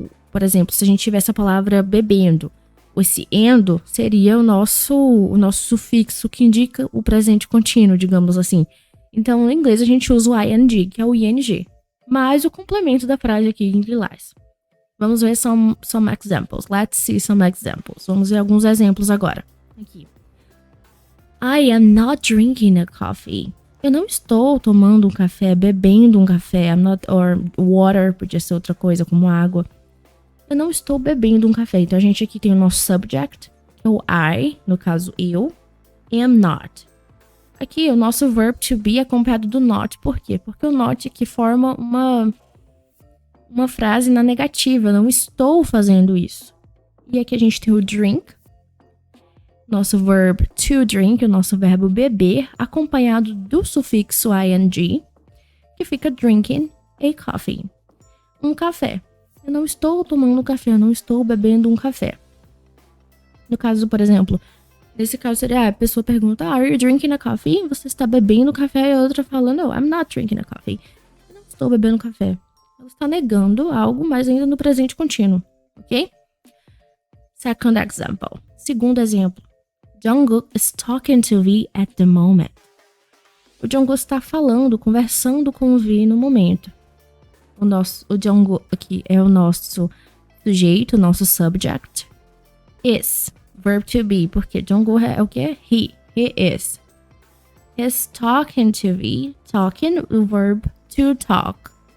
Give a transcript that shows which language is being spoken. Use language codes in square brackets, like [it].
[pt] Por exemplo, se a gente tivesse a palavra bebendo, esse endo seria o nosso sufixo que indica o presente contínuo, digamos assim. Então, no inglês, a gente usa o ing, que é o ing, mais o complemento da frase aqui em lilás. Vamos ver [en] some examples. Let's see some examples. [pt] Vamos ver alguns exemplos agora. Aqui. [en] I am not drinking a coffee. [pt] Eu não estou tomando um café, bebendo um café. [en] Or water, [pt] podia ser outra coisa, como água. Eu não estou bebendo um café. Então, a gente aqui tem o nosso subject, que é o I, no caso, eu, am not. Aqui, o nosso verb to be é acompanhado do not. Por quê? Porque o not aqui forma uma frase na negativa. Não estou fazendo isso. E aqui a gente tem o drink, nosso verb to drink, o nosso verbo beber, acompanhado do sufixo ing, que fica drinking a coffee. Um café. Eu não estou tomando café, eu não estou bebendo um café. No caso, por exemplo, nesse caso seria a pessoa pergunta, [en] are you drinking a coffee? [pt] Você está bebendo café? E a outra fala, [en] no, I'm not drinking a coffee. [pt] Eu não estou bebendo café. Ela está negando algo, mas ainda no presente contínuo, ok? [en] Second example. [pt] Segundo exemplo. [en] Jungkook is talking to V at the moment. [pt] O Jungkook está conversando com o V no momento. O Jungkook aqui é o nosso sujeito, o nosso subject. Is, verb to be, porque Jungkook é o que? [en] He is. He's talking to V. [pt] Talking, o verb to talk.